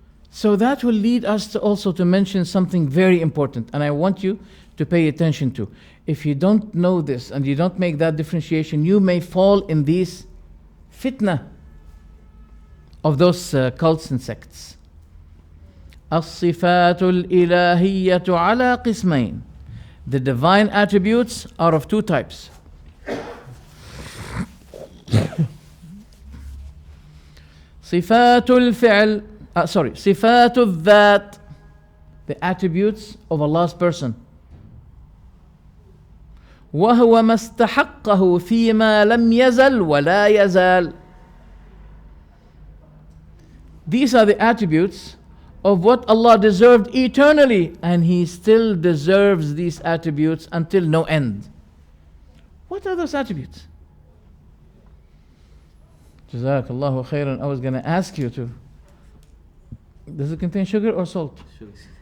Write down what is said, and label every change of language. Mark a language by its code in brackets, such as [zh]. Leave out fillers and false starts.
[en] So that will lead us to also to mention something very important, and I want you to pay attention to. If you don't know this and you don't make that differentiation, you may fall in these fitna of those cults and sects. [ar] الصفات الإلهية على قسمين. [en] The divine attributes are of two types. [ar] صفات الفعل صفات الذات, [en] the attributes of Allah's person. [ar] وهو ما استحقه فيما لم يزل ولا يزال. [en] These are the attributes of what Allah deserved eternally, and He still deserves these attributes until no end. What are those attributes? Jazakallahu khairan. I was going to ask you to. Does it contain sugar or salt? Sugar.